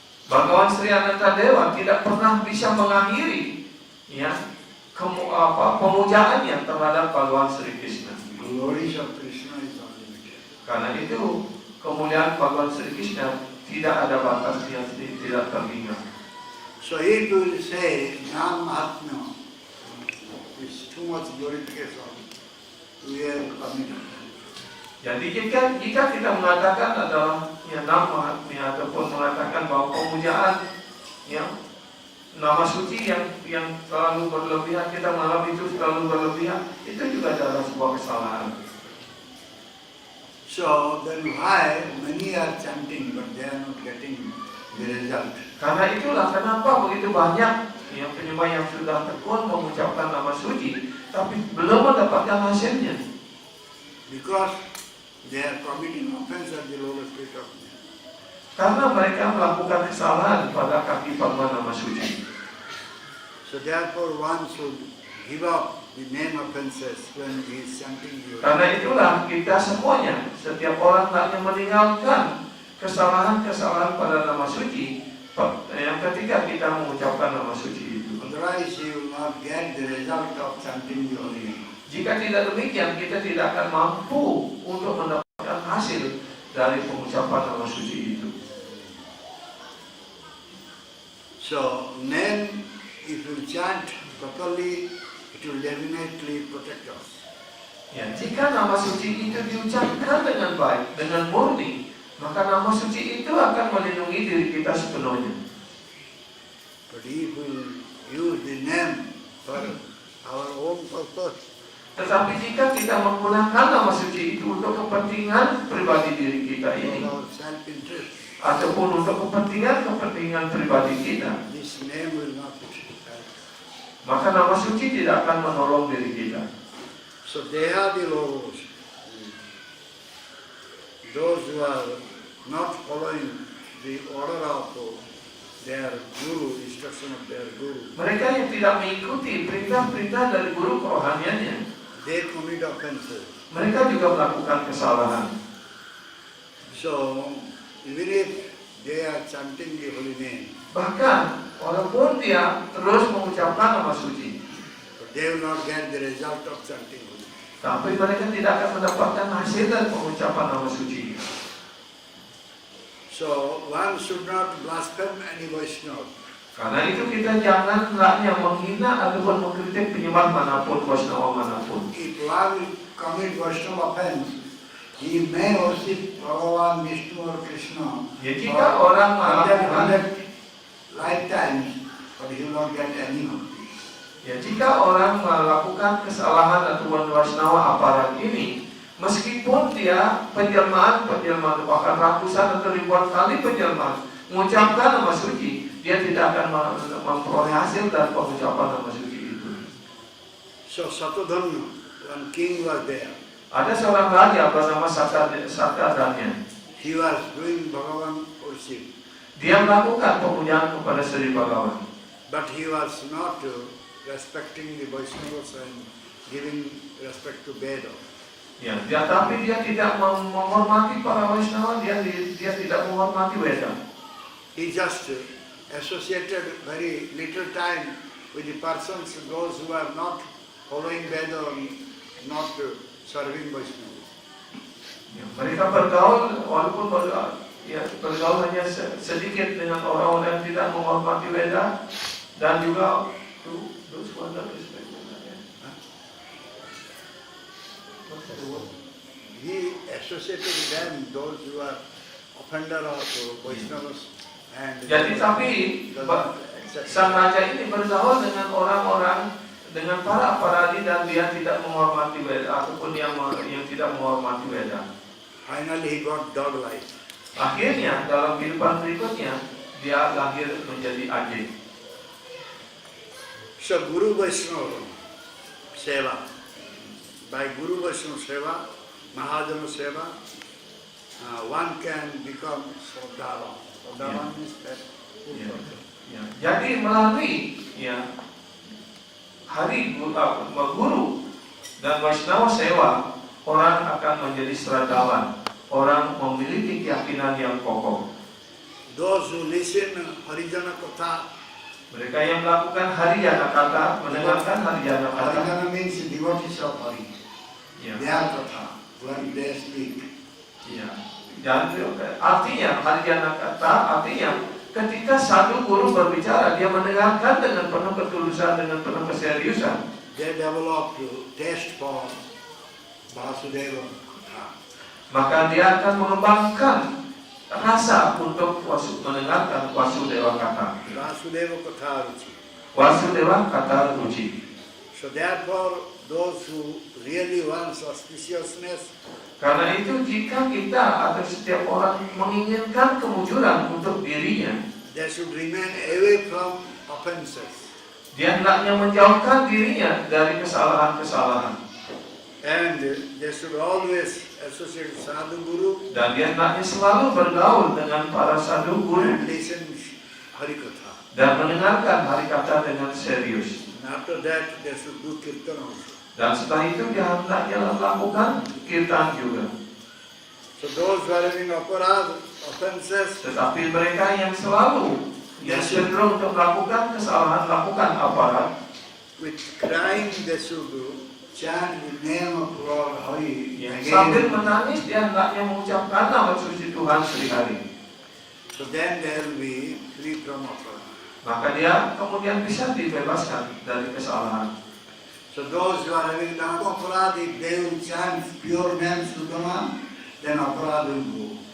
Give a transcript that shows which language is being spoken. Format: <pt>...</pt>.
<id>Bhagavan Sri Anantadewa tidak pernah bisa mengakhiri, ya, pemujaannya terhadap Bhagavan Sri Krishna.</id> <en>Glories of Krishna is unlimited.</en> <id>Karena itu kemuliaan Bhagavan Sri Krishna tidak ada batasnya, tidak terhingga.</id> <en>So if you will say Jnana Mahatmya is too much glorification, we are committed.</en> <id>Jadi jika kita mengatakan adalah nama ataupun mengatakan bahwa pemujaan yang nama suci yang terlalu berlebihan, kita menganggap itu terlalu berlebihan, itu juga adalah sebuah kesalahan.</id> <en>So then why many are chanting but they are not getting the result?</en> <id>Karena itulah kenapa begitu banyak yang penyembah yang sudah tekun mengucapkan nama suci, tapi belum mendapatkan hasilnya.</id> <en>Because they are committing offense at the lowest rate of men.</en> <id>Karena mereka melakukan kesalahan pada kaki paduan nama suci.</id> <en>So therefore one should give up the name offenses when he is chanting the</en> <id>Karena itulah kita semuanya, setiap orang hendaknya meninggalkan kesalahan-kesalahan pada nama suci yang ketika kita mengucapkan nama suci itu.</id> <en>Otherwise you will not get the result of chanting the holy name.</en> <id>Jika tidak demikian, kita tidak akan mampu untuk mendapatkan hasil dari pengucapan nama suci itu.</id> <en>So name, if you chant properly, it will definitely protect us.</en> <id>Ya, jika nama suci itu diucapkan dengan baik, dengan murni, maka nama suci itu akan melindungi diri kita sepenuhnya.</id> <en>But if we use the name for our own purpose,</en> <id>Tetapi jika kita menggunakan nama suci itu untuk kepentingan pribadi diri kita</id> <en>for</en> <id>ini,</id> <en>our self-interest,</en> <id>ataupun untuk kepentingan pribadi kita,</id> <en>this name will not help.</en> <id>maka nama suci tidak akan menolong diri kita.</id> <en>So they are the logos. Those who are not following the order of their guru, instruction of their guru,</en> <id>Mereka yang tidak mengikuti perintah-perintah dari guru kerohaniannya,</id> <en>they commit offenses.</en> <id>mereka juga melakukan kesalahan.</id> <en>So even if they are chanting the holy name,</en> <id>Bahkan walaupun dia terus mengucapkan nama suci,</id> <en>but they will not get the result of chanting holy name.</en> <id>tapi mereka tidak akan mendapatkan hasil dari pengucapan nama suci.</id> <en>So one should not blaspheme any Vaishnava.</en> <id>Karena itu kita jangan hendaknya menghina ataupun mengkritik penyembah manapun, Vaishnava manapun.</id> <en>If one will commit Vaishnava offense, he may worship Bhagavan, Vishnu or Krishna</en> <id>Ya, jika orang melakukan</id> <en>100 lifetimes, but he will not get any bhakti.</en> <id>Ya, jika orang melakukan kesalahan ataupun Vaishnava aparat ini, meskipun dia penjelmaan bahkan ratusan atau ribuan kali penjelmaan mengucapkan nama suci, dia tidak akan memperoleh hasil dari pengucapan nama suci itu.</id> <en>So Satadhanna, one king was there.</en> <id>Ada seorang raja bernama Satadhanya.</id> <en>He was doing Bhagavan worship,</en> <id>Dia melakukan pemujaan kepada Sri Bhagavan.</id> <en>but he was not respecting the Vaishnavas and giving respect to Veda.</en> <id>Ya, tapi dia tidak menghormati para Vaishnava, dia tidak menghormati Weda.</id> <en>He just associated very little time with the persons, those who are not following Veda and not serving Vaishnavas.</en> <id>Ya, mereka bergaul walaupun bergaul hanya sedikit dengan orang-orang yang tidak menghormati Weda dan juga</id> <en>those who are not respecting Veda. He associated with them, those who are offender of Vaishnavas. And</en> <id>Jadi tapi sang raja ini bergaul dengan orang-orang, dengan para aparadi, dan dia tidak menghormati Weda ataupun yang tidak menghormati Weda.</id> <en>finally he got dog life.</en> <id>Akhirnya dalam kehidupan berikutnya dia lahir menjadi anjing.</id> <en>So Guru Vaishnava Seva, by Guru Vaishnava Seva, Mahajana Seva, one can become Sodhavan. Sodhavan means that full person.</en> <id>Ya. Jadi melalui hari guru dan Vaishnava Sewa, orang akan menjadi seradawan, orang memiliki keyakinan yang kokoh.</id> <en>Those who listen Harijana Katha,</en> <id>Mereka yang melakukan Harijana Katha, mendengarkan Harijana Katha,</id> <en>Harijana means devotees of Hari.</en> <id>ya.</id> <en>Their Katha, when they speak.</en> <id>Ya. Dan artinya Harijana Katha artinya ketika satu guru berbicara, dia mendengarkan dengan penuh ketulusan, dengan penuh keseriusan.</id> <en>They develop taste for Vasudeva Katha.</en> <id>maka dia akan mengembangkan rasa untuk mendengarkan Wasudewa Kata.</id> <sa>Vasudeva Katha Ruchi. Wasudewa Kata Ruchi.</sa> <en>So therefore, those who really want auspiciousness,</en> <id>Karena itu jika kita atau setiap orang menginginkan kemujuran untuk dirinya,</id> <en>they should remain away from offenses.</en> <id>dia hendaknya menjauhkan dirinya dari kesalahan-kesalahan.</id> <en>And they should always associate sadhu guru</en> <id>Dan dia hendaknya selalu bergaul dengan para sadhu guru</id> <en>and listen Harikatha.</en> <id>dan mendengarkan Harikata dengan serius.</id> <en>And after that, they should do kirtan also.</en> <id>Dan setelah itu dia hendaknya melakukan kirtan juga.</id> <en>So those who are having aparad, offenses,</en> <id>Tetapi mereka yang selalu yang cenderung untuk melakukan kesalahan, melakukan aparat,</id> <en>with crying they should do, chant the name of Lord Hari</en> <id>sambil</id> <en>again.</en> <id>menangis dia hendaknya mengucapkan nama suci Tuhan sehari-hari.</id> <en>So then they will be free from aparad.</en> <id>Maka dia kemudian bisa dibebaskan dari kesalahan.</id> <en>So those who are having done aparad, if they will chant pure name Sudama, then aparad will go.</en>